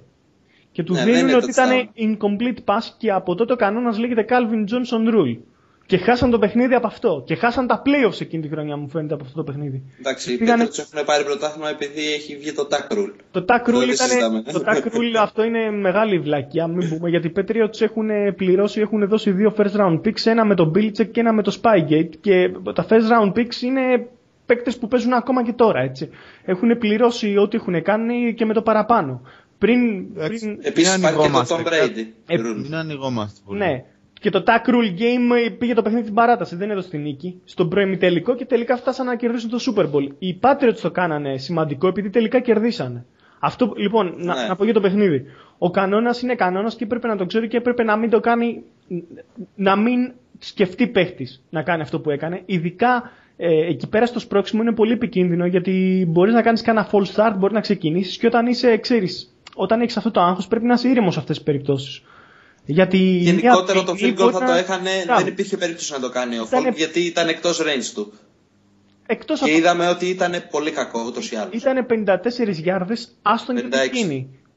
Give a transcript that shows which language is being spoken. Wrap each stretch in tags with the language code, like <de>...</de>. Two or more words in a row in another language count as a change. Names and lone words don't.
<el>Και του δίνουν ότι ήταν</el> <en>incomplete pass</en> <el>και από τότε ο κανόνας λέγεται Calvin Johnson Rule. Και χάσαν το παιχνίδι από αυτό. Και χάσαν τα playoffs εκείνη τη χρονιά, μου φαίνεται, από αυτό το παιχνίδι. Εντάξει, οι Patriots έχουν πάρει πρωτάθλημα επειδή έχει βγει το</el> <en>tack rule.</en> <el>Το</el> <en>tack rule</en> <el>αυτό είναι μεγάλη βλακιά, μην πούμε, γιατί οι Patriots έχουν πληρώσει, έχουν δώσει 2</el> <en>first round picks,</en> <el>ένα με τον Belichick και ένα με το Spygate. Και τα</el> <en>first round picks</en> <el>είναι παίκτες που παίζουν ακόμα και τώρα, έτσι. Έχουν πληρώσει ό,τι έχουν κάνει και με το παραπάνω. Επίσης υπάρχει και το Tom Brady. Μην ανοιγόμαστε πολύ. Ναι. Και το Tack Rule Game πήγε το παιχνίδι στην παράταση, δεν έδωσε την νίκη. Στον προημιτελικό και τελικά φτάσαν να κερδίσουν το Super Bowl. Οι Patriots το κάνανε σημαντικό επειδή τελικά κερδίσανε. Αυτό λοιπόν, να πω για το παιχνίδι. Ο κανόνας είναι κανόνας και έπρεπε να το ξέρει και έπρεπε να μην το κάνει, να μην σκεφτεί παίχτης να κάνει αυτό που έκανε. Ειδικά εκεί πέρα στο σπρώξιμο είναι πολύ επικίνδυνο γιατί μπορείς να κάνεις κανένα</el> <en>false start,</en> <el>μπορεί να ξεκινήσεις και όταν έχεις αυτό το άγχος πρέπει να είσαι ήρεμος σε αυτές τις περιπτώσεις. Γενικότερα το</el> <en>field goal</en> <el>θα το έχανε, δεν υπήρχε περίπτωση να το κάνει ο Folk γιατί ήταν εκτός range του. Και είδαμε ότι ήταν πολύ κακό ούτως ή άλλως. Ήταν 54 γιάρδες, άστον και την εκείνη.</el>